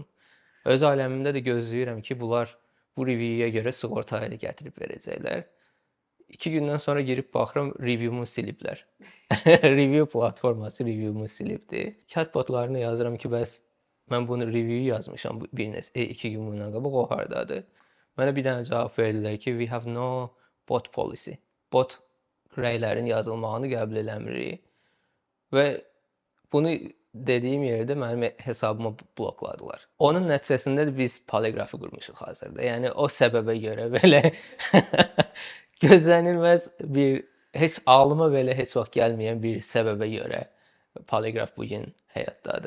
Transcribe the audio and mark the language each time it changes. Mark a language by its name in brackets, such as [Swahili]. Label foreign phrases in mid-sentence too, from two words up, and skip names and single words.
[Azerbaijani] Öz aləmimdə də gözləyirəm ki, bunlar bu review'ya görə sığortayı da gətirib verəcəklər. 2 gündən sonra girib baxıram, review'umu siliblər. Review platforması review'umu silibdi. Chatbotlarına yazıram ki, bəs mən bunu review yazmışam 2 gün bundan qabaq, o hardadır? Mənə bir dənə cavab verdilər ki, [English] we have no bot policy. [Azerbaijani] Bot rəylərin yazılmağını qəbul eləmirik. Və bunu dediyim yerdə mənim hesabımı blokladılar. Onun nəticəsində də biz poliqrafı qurmuşuq hazırda. Yəni o səbəbə görə belə gözlənilməz bir, heç ağlıma belə heç vaxt gəlməyən bir səbəbə görə poliqraf bugün həyatdadır.